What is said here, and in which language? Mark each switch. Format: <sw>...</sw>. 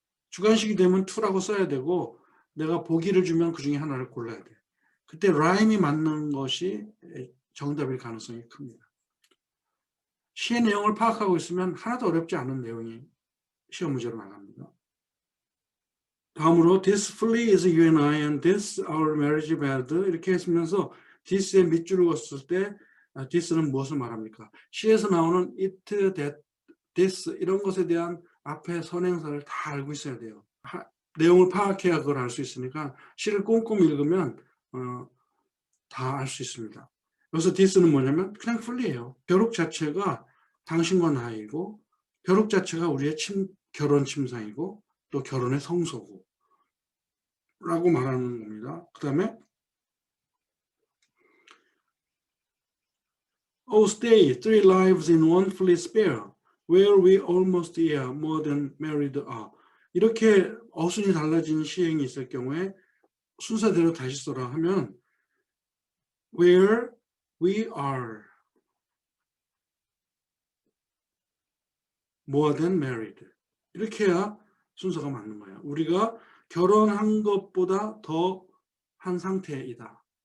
<ko>주관식이 되면 투라고 써야 되고 내가 보기를 주면 그 중에 하나를 골라야 돼. 그때 라임이 맞는 것이 정답일 가능성이 큽니다. 시의 내용을 파악하고 있으면 하나도 어렵지 않은 내용이 시험 문제로 나갑니다. 다음으로</ko> <en>this flea is you and I and this our marriage bed</en> <ko>이렇게 했으면서 this에 밑줄을 그었을 때 this는 무엇을 말합니까? 시에서 나오는 it, that, this 이런 것에 대한 앞에 선행사를 다 알고 있어야 돼요. 내용을 파악해야 그걸 알 수 있으니까 시를 꼼꼼히 읽으면 다 알 수 있습니다. 여기서 this는 뭐냐면 그냥 flea예요. 벼룩 자체가 당신과 나이고 벼룩 자체가 우리의 결혼 침상이고 또 결혼의 성소고 라고 말하는 겁니다. 그 다음에</ko> <en>Oh stay, three lives in one flea spare, where we almost are more than married are.</en> <ko>이렇게 어순이 달라진 시행이 있을 경우에 순서대로 다시 써라 하면</ko> <en>where we are more than married.</en> <ko>이렇게 해야 순서가 맞는 거예요. 우리가 결혼한 것보다 더 한 상태이다.</ko>